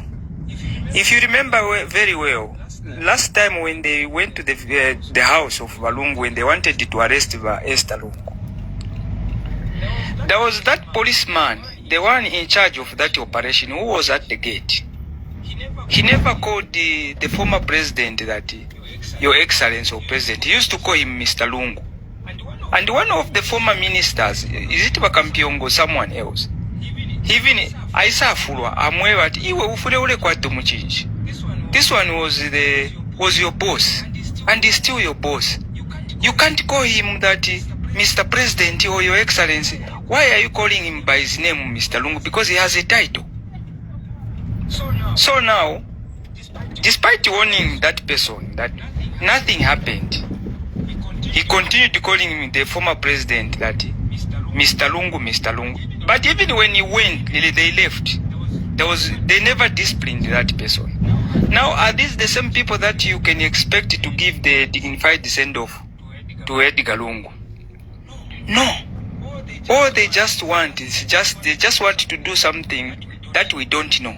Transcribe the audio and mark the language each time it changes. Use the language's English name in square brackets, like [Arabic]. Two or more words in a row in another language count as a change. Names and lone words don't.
[English] If you remember very well, last time when they went to the house of Balungu, when they wanted to arrest Esther Lungu, there was that policeman, the one in charge of that operation, who was at the gate. He never called the former president that Your Excellency or President. He used to call him Mr. Lungu. And one of the former ministers, is it Bakampiongo or someone else? Even I saw [Bemba] Fulwa, amwewa ati iwe ufule ule kwa tumuchinji. [English] This one was your boss, and he's still your boss. You can't call him that Mr. President or Your Excellency. Why are you calling him by his name, Mr. Lungu? Because he has a title. So now, despite warning that person that nothing happened, he continued calling him the former president that Mr. Lungu, Mr. Lungu. But even when he went, they left. They never disciplined that person. Now, are these the same people that you can expect to give the dignified send-off to Edgar Lungu? No. All they just want is they just want to do something that we don't know.